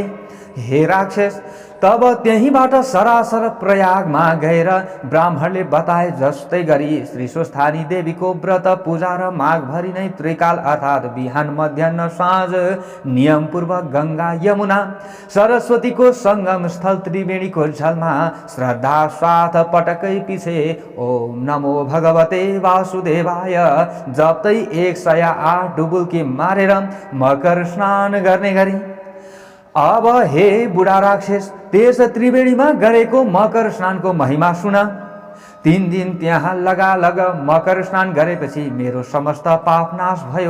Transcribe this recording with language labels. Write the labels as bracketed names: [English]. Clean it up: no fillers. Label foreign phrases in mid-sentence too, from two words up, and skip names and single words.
[Nepali] हे राक्षस, तब त्यहीबाट सरासर प्रयागमा गएर ब्राह्मणले बताए जस्तै गरी श्री स्वस्थानी देवीको व्रत पूजा र माघभरि नै त्रिकाल अर्थात् बिहान मध्याह्न साँझ नियमपूर्वक गंगा यमुना सरस्वतीको संगम स्थल त्रिवेणीको जलमा श्रद्धा साथ पटकै पछि [Sanskrit] ओम नमो भगवते वासुदेवाय [Nepali] जप्तै 108 डुबुल्की मारेर मकर स्नान गर्ने गरी। अब हे बुढा राक्षस, त्यस त्रिवेणीमा गरेको मकर स्नानको महिमा सुन। 3 दिन त्यहाँ लगालग मकर स्नान गरेपछि मेरो समस्त पाप नाश भयो।